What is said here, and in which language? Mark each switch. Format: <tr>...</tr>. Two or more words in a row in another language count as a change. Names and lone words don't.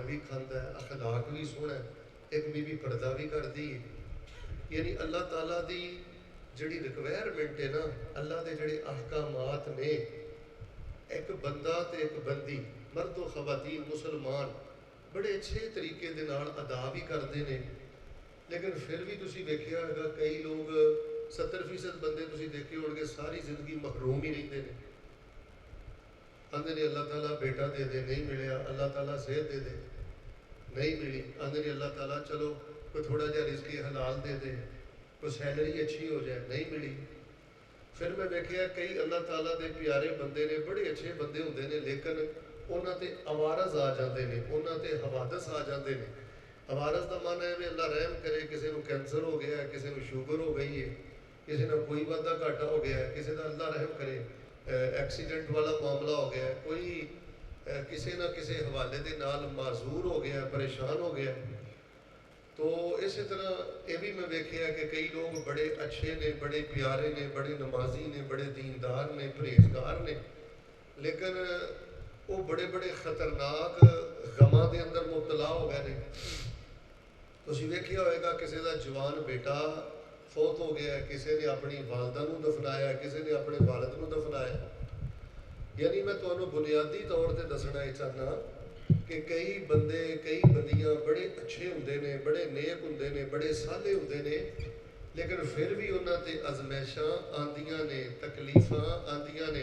<ur>بھی کھاتا ہے اخلاق بھی سونا ہے ایک بی پردہ بھی کرتی ہے</ur> <pa>یعنی اللہ تعالیٰ دی جڑی ریکوائرمنٹ ہے نا اللہ دے جڑے احکامات نے ایک بندہ تے ایک بندی مرد و خواتین مسلمان بڑے اچھے طریقے دے نال</pa> <ur>ادا بھی کرتے ہیں لیکن پھر بھی</ur> <pa>تسی دیکھیا ہوگا کئی لوگ 70% بندے تسی دیکھے ہو گے</pa> <ur>ساری زندگی محروم ہی رہتے ہیں</ur> <pa>آندے نے اللہ تعالیٰ بیٹا دے دے نہیں ملیا اللہ تعالیٰ صحت دے دے نہیں ملی آندے نے اللہ تعالیٰ چلو کوئی تھوڑا جہا رزق حلال دے دے کوئی سیلری اچھی ہو جائے نہیں ملی پھر میں دیکھیا کئی اللہ تعالیٰ دے پیارے بندے نے بڑے اچھے بندے ہوندے نے لیکن انہاں تے عوارض آ جاندے نے انہاں تے حوادث آ جاندے نے عوارض دا معنی ہے کہ اللہ رحم کرے کسی نو کینسر ہو گیا ہے کسی نو شوگر ہو گئی ہے کسی نو کوئی وادا گھاٹا ہو گیا ہے کسی دا اللہ رحم کرے ایکسیڈنٹ والا معاملہ ہو گیا ہے کوئی کسی نہ کسی حوالے دے نال معذور ہو گیا ہے پریشان ہو گیا ہے</pa> <ur>تو اسی طرح یہ بھی میں دیکھا کہ کئی لوگ بڑے اچھے نے بڑے پیارے نے بڑے نمازی نے بڑے دیندار نے پرہیزگار نے لیکن وہ بڑے بڑے خطرناک غم</ur> <pa>ਹਵਾਵਾਂ ਦੇ ਅੰਦਰ ਮੁਬਤਲਾ ਹੋ ਗਏ ਨੇ। ਤੁਸੀਂ ਵੇਖਿਆ ਹੋਏਗਾ ਕਿਸੇ ਦਾ ਜਵਾਨ ਬੇਟਾ ਫੌਤ ਹੋ ਗਿਆ, ਕਿਸੇ ਨੇ ਆਪਣੀ ਵਾਲਦਾ ਨੂੰ ਦਫਨਾਇਆ, ਕਿਸੇ ਨੇ ਆਪਣੇ ਵਾਲਦ ਨੂੰ ਦਫਨਾਇਆ। ਯਾਨੀ ਮੈਂ ਤੁਹਾਨੂੰ ਬੁਨਿਆਦੀ ਤੌਰ ਤੇ ਦੱਸਣਾ ਇਹ ਚਾਹੁੰਦਾ ਕਿ ਕਈ ਬੰਦੇ ਕਈ ਬੰਦੀਆਂ ਬੜੇ ਅੱਛੇ ਹੁੰਦੇ ਨੇ, ਬੜੇ ਨੇਕ ਹੁੰਦੇ ਨੇ, ਬੜੇ ਸਾਲੇ ਹੁੰਦੇ ਨੇ, ਲੇਕਿਨ ਫਿਰ ਵੀ ਉਹਨਾਂ ਤੇ ਅਜ਼ਮੈਸ਼ਾਂ ਆਉਂਦੀਆਂ ਨੇ, ਤਕਲੀਫਾਂ ਆਉਂਦੀਆਂ ਨੇ।</pa>